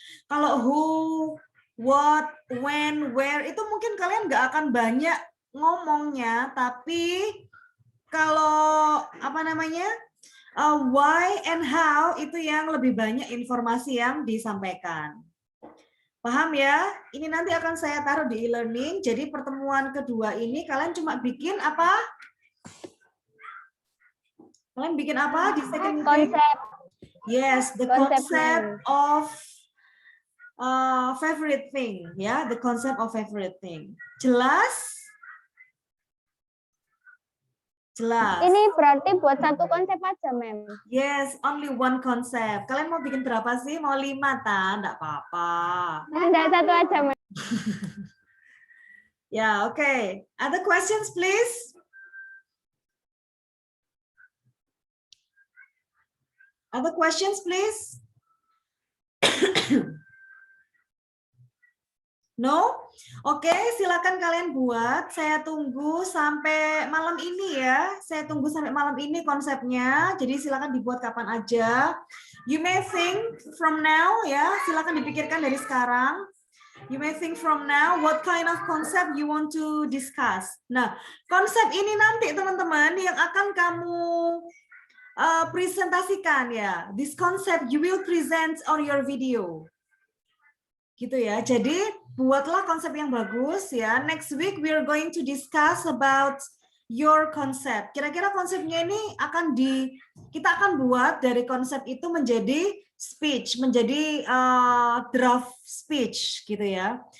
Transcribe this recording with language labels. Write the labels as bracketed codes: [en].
[id] Kalau [en] who, what, when, where, [id] itu mungkin kalian nggak akan banyak ngomongnya, tapi kalau apa namanya, [en] why and how [id] itu yang lebih banyak informasi yang disampaikan. Paham ya? Ini nanti akan saya taruh di e-learning. Jadi pertemuan kedua ini kalian cuma bikin apa? Kalian bikin apa di [en] second meeting? Yes, the concept of favorite thing, ya, the concept of favorite thing. [id] Jelas? Jelas. Ini berarti buat satu konsep aja, Mem. [en] Yes, only one concept. [id] Kalian mau bikin berapa sih? Mau 5, Tan? Enggak apa-apa. Enggak, satu aja, Mem. Ya, oke. [en] Other questions, please? Other questions, please? [id] No? Oke, silakan kalian buat. Saya tunggu sampai malam ini ya. Saya tunggu sampai malam ini konsepnya. Jadi silakan dibuat kapan aja. [en] You may think from now ya. [id] Silakan dipikirkan dari sekarang. [en] You may think from now what kind of concept you want to discuss. [id] Nah, konsep ini nanti teman-teman yang akan kamu presentasikan ya. [en] This concept you will present on your video. [id] Gitu ya. Jadi buatlah konsep yang bagus ya. [en] Next week we are going to discuss about your concept. [id] Kira-kira konsepnya ini kita akan buat dari konsep itu menjadi speech, menjadi draft speech gitu ya.